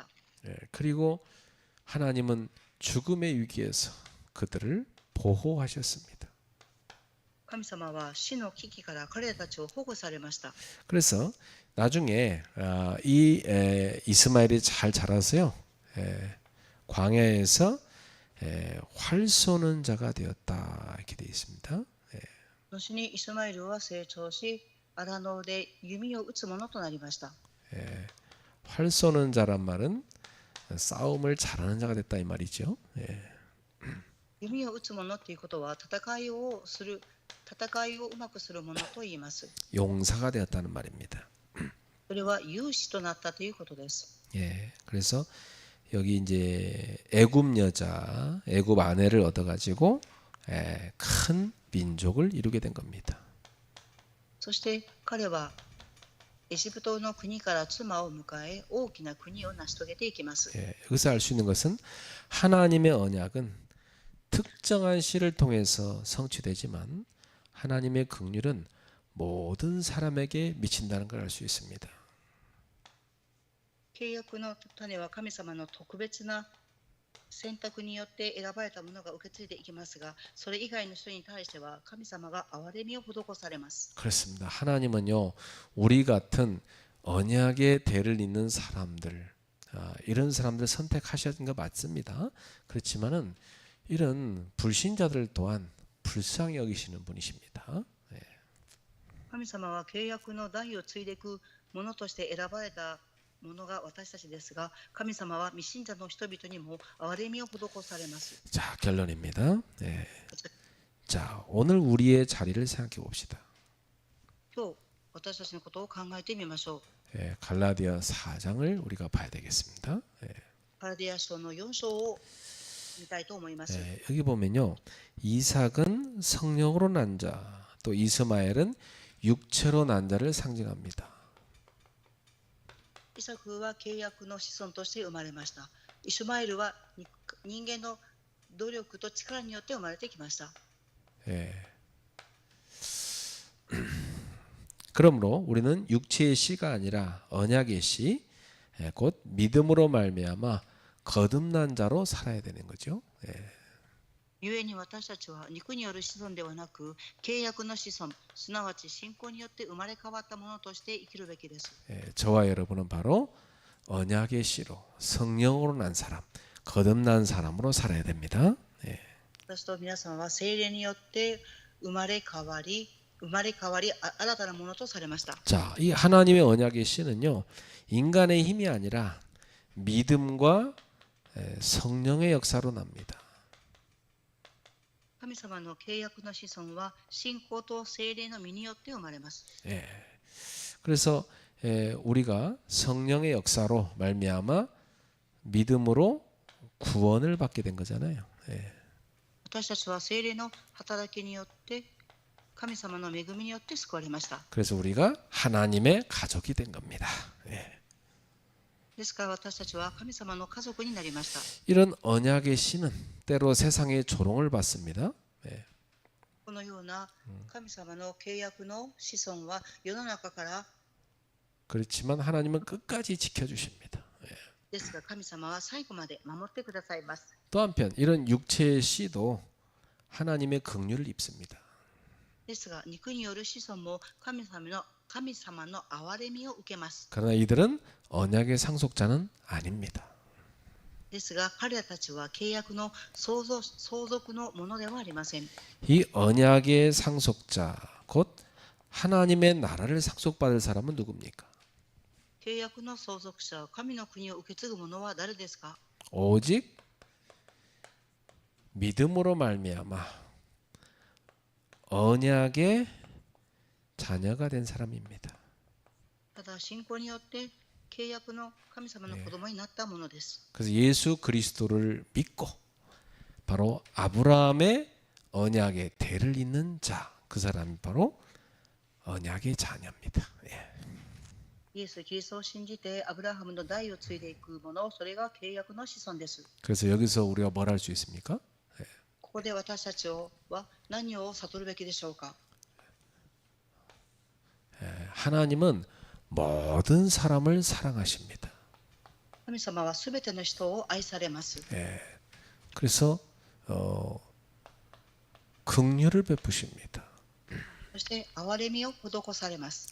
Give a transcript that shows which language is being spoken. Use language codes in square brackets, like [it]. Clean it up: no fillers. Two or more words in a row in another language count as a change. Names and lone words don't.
[ko] 그리고 하나님은 죽음의 위기에서 그들을 보호하셨습니다. [ja] 神様は死の危機から彼らたちを保護されました。 [ko] 그래서 나중에 이 이스마엘이 잘 자라서요 광야에서 활 쏘는 자가 되었다 이렇게 되어 있습니다. [ja] 後にイスマエルは成長し、荒野で弓を撃つ者となりました。 [ko] 활 쏘는 자란 말은 싸움을 잘하는 자가 됐다 이 말이죠. [ja] 弓を撃つ者ということは戦いをうまくする者と言います。 [ko] 용사가 되었다는 말입니다. [ja] それは勇士となったということです。 [ko] 그래서 여기 이제 애굽 여자, 애굽 아내를 얻어가지고 큰 민족을 이루게 된 겁니다. [ja] そして彼はエジプトの国から妻を迎え大きな国を成し遂げていきます。 [ko] 여기서 알 수 있는 것은 하나님의 언약은 특정한 씨를 통해서 성취되지만 하나님의 긍휼은 모든 사람에게 미친다는 걸 알 수 있습니다. [ja] 契約の種は神様の特別な選択によって選ばれたものが受け継いでいきますが、それ以外の人に対しては神様が憐れみを施されます。 [ko] 그렇습니다. 하나님은요 우리 같은 언약의 대를 잇는 사람들 이런 사람들 선택하셨던 거 맞습니다. 그렇지만은 이런 불신자들 또한 불쌍히 여기시는 분이십니다. [ja] 神様は契約の代を継いでいくものとして選ばれたものが私たちですが、神様は未信者の人々にも憐れみを施されます。 [ko] 자, 결론입니다. 자, 오늘 우리의 자리를 생각해 봅시다. [ja] 今日私たちのことを考えてみましょう。 [ko] 갈라디아 4장을 우리가 봐야 되겠습니다. [ja] ガラディア書の4章を見たいと思います。 [ko] 여기 보면요. 이삭은 성령으로 난 자, 또 이스마엘은 육체로 난 자를 상징합니다. [ja] イサクは契約の子孫として生まれました。イシュマエルは人間の努力と力によって生まれてきました。 [ko] 그러므로 우리는 육체의 씨가 아니라 언약의 씨, 곧 믿음으로 말미암아 거듭난 자로 살아야 되는 거죠. [ja] 故に私たちは肉による子孫ではなく契約の子孫、すなわち信仰によって生まれ変わったものとして生きるべきです。 [ko] 저와 여러분은 바로 언약의 씨로 성령으로 난 사람, 거듭난 사람으로 살아야 됩니다. [ja] 私と皆さんは聖霊によって生まれ変わり新たなものとされました。 [ko] 자, 이 하나님의 언약의 씨는요 인간의 힘이 아니라 믿음과 성령의 역사로 납니다. [ja] 神様の契約の子孫は信仰と聖霊の実によって生まれます。 [ko] 그래서 우리가 성령의 역사로 말미암아 믿음으로 구원을 받게 된 거잖아요. [ja] 私たちは聖霊の働きによって神様の恵みによって救われました。 [ko] 그래서 우리가 하나님의 가족이 된 겁니다. [ja] ですから私たちは神様の家族になりました。 [ko] 이런 언약의 씨는 때로 세상의 조롱을 받습니다. [ja] このような神様の契約の子孫は世の中から [ko] 그렇지만 하나님은 끝까지 지켜주십니다. [ja] ですが神様は最後まで守ってくださいます。 [ko] 또 한편 이런 육체의 씨도 하나님의 긍휼을 입습니다. [ja] ですが肉による子孫も神様の憐れみを受けます。 [ko] 그러나 이들은 언약의 상속자는 아닙니다. [ja] ですが彼らたちは契約の相続のものではありません。 [ko] 이 언약의 상속자 곧 하나님의 나라를 상속받을 사람은 누굽니까? [ja] 契約の相続者、神の国を受け継ぐ者は誰ですか？ [ko] 오직 믿음으로 말미암아 언약의 자녀가 된 사람입니다. [ja] ただ信仰によって契約の神様の子供になったものです。 [ko] 그래서 예수 그리스도를 믿고 바로 아브라함의 언약의 대를 잇는 자, 그 사람이 바로 언약의 자녀입니다. 예. [ja] イエス・キリストを信じてアブラハムの代を継いでいく者、それが契約の子孫です。 [ko] 그래서 여기서 우리가 뭘 할 수 있습니까? [ja] ここで私たちは何を悟るべきでしょうか？ [ko] 하나님은 모든 사람을 사랑하십니다. [ja] 神様はすべての人を愛されます。 [ko] 그래서 긍휼을 베푸십니다. [ja] そして憐れみを施されます。